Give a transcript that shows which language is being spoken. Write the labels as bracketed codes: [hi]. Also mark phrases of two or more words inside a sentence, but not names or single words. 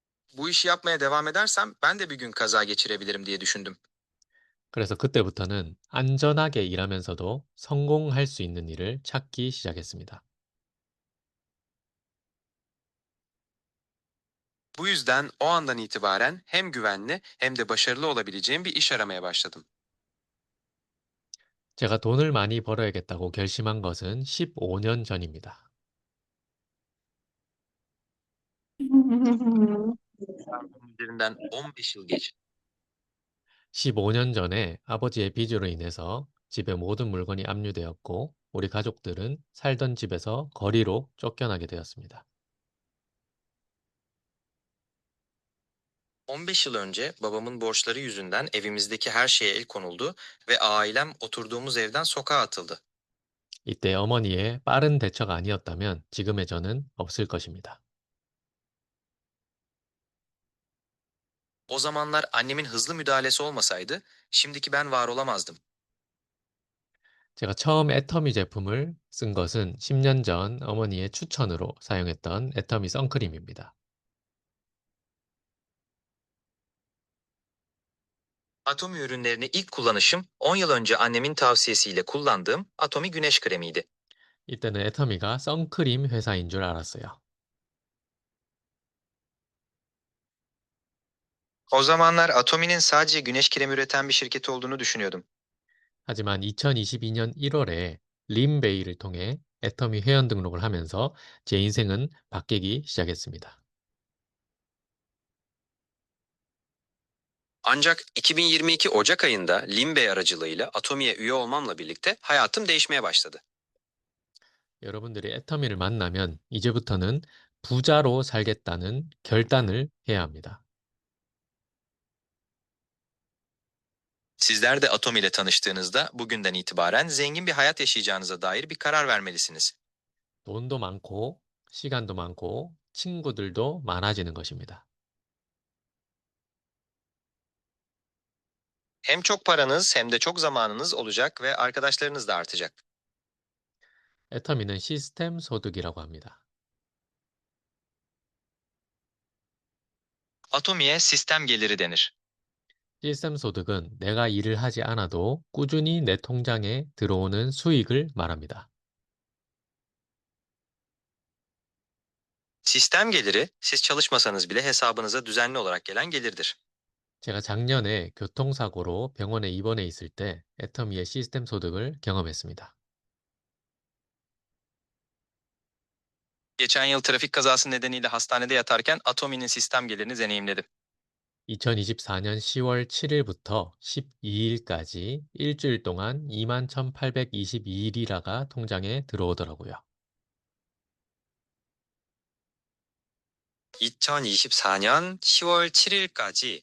[tr] Bu işi yapmaya devam edersem ben de bir gün kaza geçirebilirim diye düşündüm. [ko] 그래서 그때부터는 안전하게 일하면서도 성공할 수 있는 일을 찾기 시작했습니다. [tr] Bu yüzden o andan itibaren hem güvenli hem de başarılı olabileceğim bir iş aramaya başladım. [ko] 제가 돈을 많이 벌어야겠다고 결심한 것은 15년 전입니다. [tr] Bunun üzerinden 15 yıl geçti. [ko] 15년 전에 아버지의 빚으로 인해서 집에 모든 물건이 압류되었고 우리 가족들은 살던 집에서 거리로 쫓겨나게 되었습니다. [tr] 15 yıl önce babamın borçları yüzünden evimizdeki her şeye el konuldu ve ailem oturduğumuz evden sokağa atıldı. [ko] 이때 어머니의 빠른 대처가 아니었다면 지금의 저는 없을 것입니다. [tr] O zamanlar annemin hızlı müdahalesi olmasaydı şimdiki ben var olamazdım. [ko] 제가 처음 애터미 제품을 쓴 것은 10년 전 어머니의 추천으로 사용했던 애터미 선크림입니다. [tr] Atomi ürünlerini ilk kullanışım 10 yıl önce annemin tavsiyesiyle kullandığım Atomi güneş kremiydi. [ko] 이때는 애터미가 선크림 회사인 줄 알았어요. [tr] O zamanlar Atomi'nin sadece güneş kremi üreten bir şirket olduğunu düşünüyordum. [ko] 하지만 2022년 1월에 림베이를 통해 애터미 회원 등록을 하면서 제 인생은 바뀌기 시작했습니다. [tr] Ancak 2022 Ocak ayında Limbey aracılığıyla Atomi'ye üye olmamla birlikte hayatım değişmeye başladı. [ko] 여러분들이 애터미를 만나면 이제부터는 부자로 살겠다는 결단을 해야 합니다. [tr] Sizler de Atomi ile tanıştığınızda bugünden itibaren zengin bir hayat yaşayacağınıza dair bir karar vermelisiniz. [ko] 돈도 많고 시간도 많고 친구들도 많아지는 것입니다. [tr] Hem çok paranız hem de çok zamanınız olacak ve arkadaşlarınız da artacak. [ko] 애터미는 시스템 소득이라고 합니다. [tr] Atomi'ye sistem geliri denir. [ko] 시스템 소득은 내가 일을 하지 않아도 꾸준히 내 통장에 들어오는 수익을 말합니다. [tr] Sistem geliri, siz çalışmasanız bile hesabınıza düzenli olarak gelen gelirdir. [ko] 제가 작년에 교통사고로 병원에 입원해 있을 때 애터미의 시스템 소득을 경험했습니다. [tr] Geçen yıl trafik kazası nedeniyle hastanede yatarken Atomi'nin sistem gelirini deneyimledim. [ko] 2024년 10월 7일부터 12일까지 일주일 동안 21,822일이라가 통장에 들어오더라고요. 2024년 10월 7일까지